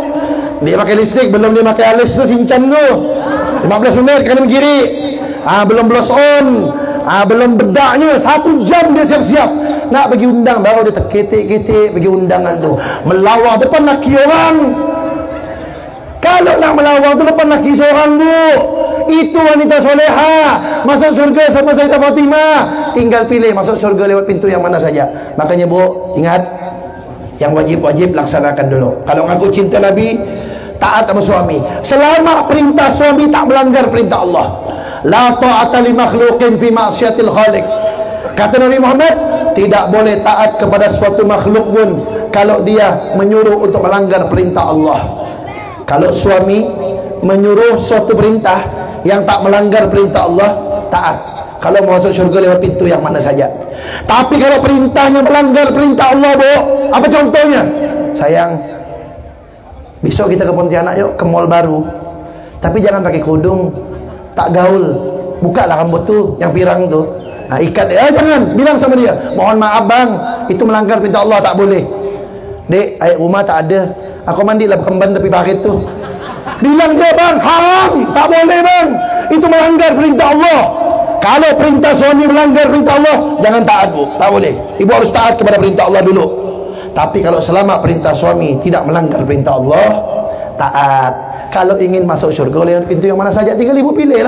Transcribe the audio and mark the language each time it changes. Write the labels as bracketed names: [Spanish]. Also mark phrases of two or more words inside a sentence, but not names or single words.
[Malay] Dia pakai lipstick, belum dia pakai alis tu, sinchan tu, 15 minit kanan kiri. Belum [English] blouse on, [Malay] belum bedaknya, 1 jam dia siap-siap nak pergi undang. Baru dia terketik-ketik pergi undangan tu, melawar depan laki orang. Kalau nak melawar tu depan laki seorang bu, itu wanita soleha, masuk surga sama Sayyidah Fatimah. Tinggal pilih masuk surga lewat pintu yang mana saja. Makanya bu, ingat, yang wajib-wajib laksanakan dulu. Kalau ngaku cinta Nabi, taat sama suami. Selama perintah suami tak melanggar perintah Allah. [Arabic] لا طاعة لمخلوق في معصية الخالق. [Malay] Kata Nabi Muhammad, tidak boleh taat kepada suatu makhluk pun kalau dia menyuruh untuk melanggar perintah Allah. Kalau suami menyuruh suatu perintah yang tak melanggar perintah Allah, taat. Kalau mau masuk syurga lewat pintu yang mana saja. Tapi kalau perintahnya melanggar perintah Allah bu, apa contohnya? Sayang, besok kita ke Pontianak yuk, ke mall baru, tapi jangan pakai kerudung, tak gaul, bukalah rambut tu yang pirang tu, ikat dia. Jangan, bilang sama dia, mohon maaf bang, itu melanggar perintah Allah, tak boleh. Dek, air rumah tak ada, aku mandilah kemban tepi parit tu. Bilang dia, bang, haram, tak boleh bang, itu melanggar perintah Allah. Kalau perintah suami melanggar perintah Allah, jangan taat bu, tak boleh. Ibu harus taat kepada perintah Allah dulu. Tapi kalau selama perintah suami tidak melanggar perintah Allah, taat. Kalau ingin masuk syurga lewat pintu yang mana saja, tinggal ibu pilih lah.